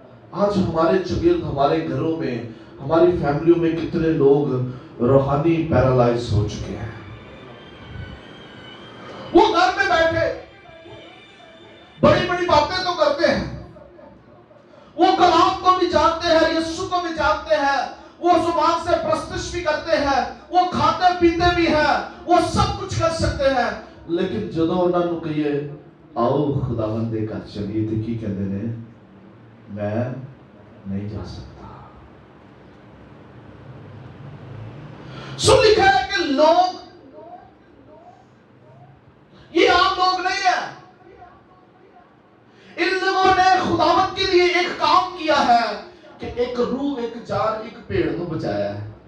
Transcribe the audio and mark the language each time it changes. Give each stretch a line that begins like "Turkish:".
Urdu: آج ہمارے چگرد ہمارے گھروں میں ہماری فیملیوں میں کتنے لوگ روحانی پیرالائز ہو چکے ہیں. وہ گھر میں بیٹھے بڑی بڑی باتیں تو کرتے ہیں. وہ کلام کو بھی جانتے ہیں یسوع کو بھی جانتے ہیں. وہ زبان سے پرستش بھی کرتے ہیں. وہ کھاتے پیتے بھی ہیں. وہ سب کچھ کر سکتے ہیں.
Punjabi: لیکن جدوں انہاں نوں کہیے آؤ خداوند دے گھر چلیے تے کی کہندے نے میں نہیں جا سکتا.
Urdu: سن لکھا ہے کہ لوگ یہ عام لوگ نہیں ہیں. ان لوگوں نے خداوند کے لیے ایک کام کیا ہے کہ ایک روح ایک جان ایک پیڑ کو بچایا ہے.